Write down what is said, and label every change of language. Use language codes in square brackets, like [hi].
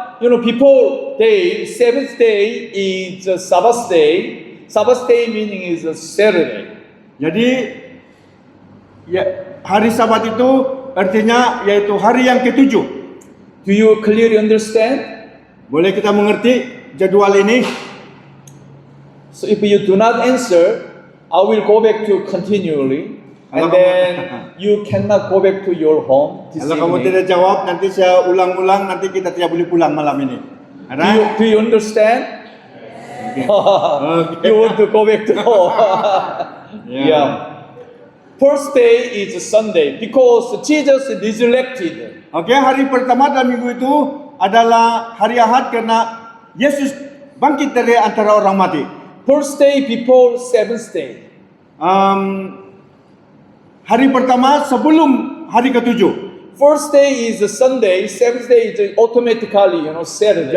[en] before day, seventh day is Sabbath day. Sabbath day meaning is Saturday. [ms] Jadi ya, hari Sabat itu artinya yaitu hari yang ketujuh. [en] Do you clearly understand? [ms] Boleh kita mengerti jadwal ini? [en] So if you do not answer, I will go back to continually, and [ms] Kalau [en] then you cannot go back to your home this [ms] Kalau kamu [en] evening. [ms] tidak jawab, nanti saya ulang-ulang, nanti kita tidak boleh pulang malam ini. [en] Do you understand? You want to go back to home? Yeah. First day is Sunday because Jesus resurrected. [ms] Oke, hari pertama dalam minggu itu adalah hari Ahad karena Yesus bangkit dari antara orang mati. [en] First day before seventh day. [ms] Hari pertama sebelum hari ketujuh. [en] First day is Sunday, seventh day is automatically, Saturday.